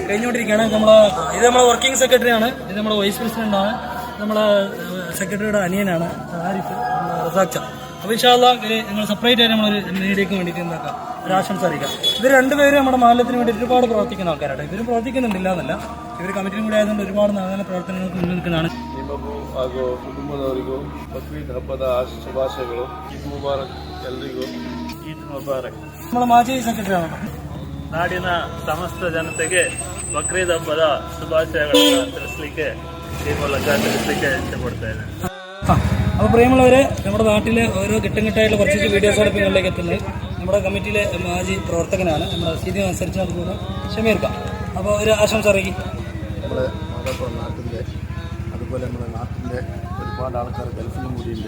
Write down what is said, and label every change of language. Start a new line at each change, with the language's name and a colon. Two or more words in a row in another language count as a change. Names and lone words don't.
Malayalam: ഇത് നമ്മളെ വർക്കിംഗ് സെക്രട്ടറിയാണ്, ഇത് നമ്മുടെ വൈസ് പ്രസിഡന്റാണ്, നമ്മളെ സെക്രട്ടറിയുടെ അനിയനാണ് ആരിഫ് റസാഖ്. അപ്പോൾ ഇൻഷാല്ലാ നിങ്ങൾ സെപ്പറേറ്റ് ആയിട്ട് നമ്മളൊരു മീഡിയക്ക് വേണ്ടിയിട്ട് എന്താക്കാം ഒരു ആശംസ അറിയിക്കാം. ഇവർ രണ്ടുപേരും നമ്മുടെ മാലത്തിന് വേണ്ടി ഒരുപാട് പ്രവർത്തിക്കുന്ന ആൾക്കാരാണ്. ഇവരും പ്രവർത്തിക്കുന്നുണ്ടില്ല എന്നല്ല, ഇവർ കമ്മിറ്റിയും കൂടി ആയതുകൊണ്ട് ഒരുപാട് നല്ല പ്രവർത്തനങ്ങൾക്ക് മുന്നിൽ നിൽക്കുന്നതാണ്.
Kannada: ನಿಮಗೂ ಹಾಗೂ ಕುಟುಂಬದವರಿಗೂ ಬಕ್ರೀದ್ ಹಬ್ಬದ ಶುಭಾಶಯಗಳು.
Arabic: عيد مبارك
Kannada: ಎಲ್ರಿಗೂ.
Arabic: عيد مبارك.
Malayalam: നമ്മളെ മാജി സെക്രട്ടറി ആണ്.
Kannada: ನಾಡಿನ ಸಮಸ್ತ ಜನತೆಗೆ ಬಕ್ರೀದ್ ಹಬ್ಬದ ಶುಭಾಶಯಗಳನ್ನು ತಿಳಿಸ್ಲಿಕ್ಕೆ ಈ ಮೂಲಕ ತಿಳಿಸ್ಲಿಕ್ಕೆ ಇಷ್ಟಪಡ್ತಾ ಇದ್ದೇನೆ.
Malayalam: അപ്പോൾ പ്രിയമുള്ളവരെ, നമ്മുടെ നാട്ടിലെ ഓരോ ഘട്ടഘട്ടമായിട്ടുള്ള കുറച്ച് വീഡിയോസോടെ നിങ്ങളിലേക്ക് എത്തുന്നത് നമ്മുടെ കമ്മിറ്റിയിലെ മാജി പ്രവർത്തകനാണ്, നമ്മുടെ സ്ഥിതി അനുസരിച്ച് അതുപോലെ ഷമീർക്ക. അപ്പോൾ ഒരു ആശംസ അറിയിക്കും. നമ്മുടെ മാതാപ്പുറ നാട്ടിൻ്റെ അതുപോലെ നമ്മുടെ നാട്ടിൻ്റെ ഒരുപാട് ആൾക്കാർ ഗൾഫിലും കൂടിയുണ്ട്.